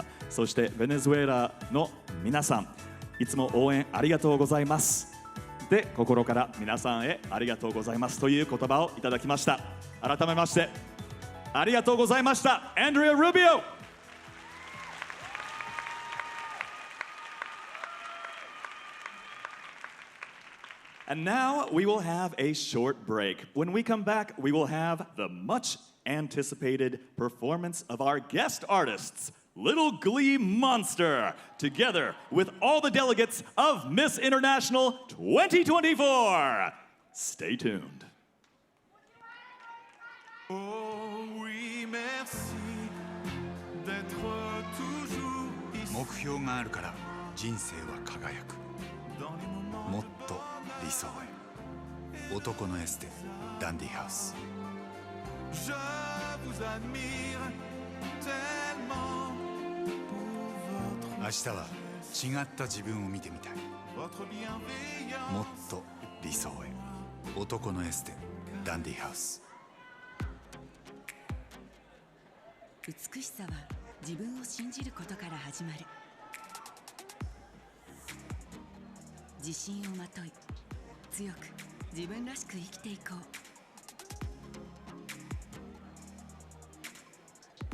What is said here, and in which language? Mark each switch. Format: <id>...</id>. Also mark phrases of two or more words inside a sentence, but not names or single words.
<ja>そしてベネズエラの皆さん、いつも応援ありがとうございます。で、心から皆さんへありがとうございますという言葉をいただきました。改めましてありがとうございました。</ja> <en>アンドレア・ルビオ。And now we will have a short break. When we come back, we will have the much anticipated performance of our guest artists, Little Glee Monster, together with all the delegates of Miss International 2024. Stay tuned.</en> <fr>Oh oui, merci d'être toujours ici.</fr> <ja>目標があるから人生は輝く。もっと理想へ。男のエステダンディハウス。</ja> <fr>Je vous admire tellement pour votre</fr> <ja>明日は違った自分を見てみたい。</ja> <fr>votre bienveillance.</fr> <ja>もっと理想へ。男のエステダンディハウス。美しさは自分を信じることから始まる。自信をまとい、強く自分らしく生きていこう。</ja>